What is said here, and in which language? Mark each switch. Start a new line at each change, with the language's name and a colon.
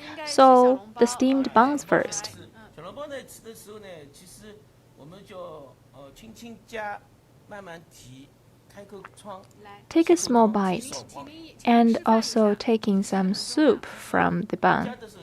English: So the steamed buns first.
Chinese: 小笼包呢吃的时候呢，其实我们就轻轻夹，慢慢提，开口窗。
English: Take a small bite and also taking some soup from the bun.